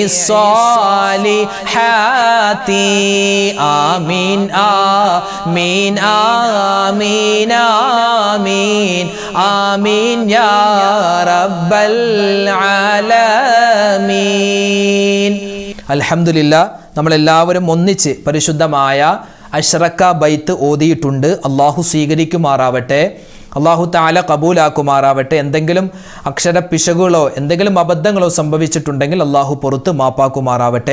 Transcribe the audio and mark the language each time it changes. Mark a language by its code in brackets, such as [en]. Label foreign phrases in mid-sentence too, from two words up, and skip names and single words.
[ar] الصالحات آمين آمين آمين آمين آمين يا رب العالمين [ml] അൽഹംദുലില്ലാ നമ്മളെല്ലാവരും ഒന്നിച്ച് പരിശുദ്ധമായ അഷ്റക്ക ബൈത്ത് ഓതിയിട്ടുണ്ട്. അള്ളാഹു സ്വീകരിക്കുമാറാവട്ടെ, [ar] الله تعالى [ml] കബൂലാക്കുമാറാവട്ടെ. എന്തെങ്കിലും അക്ഷരപ്പിശകുകളോ എന്തെങ്കിലും അബദ്ധങ്ങളോ സംഭവിച്ചിട്ടുണ്ടെങ്കിൽ അള്ളാഹു പുറത്ത് മാപ്പാക്കുമാറാവട്ടെ.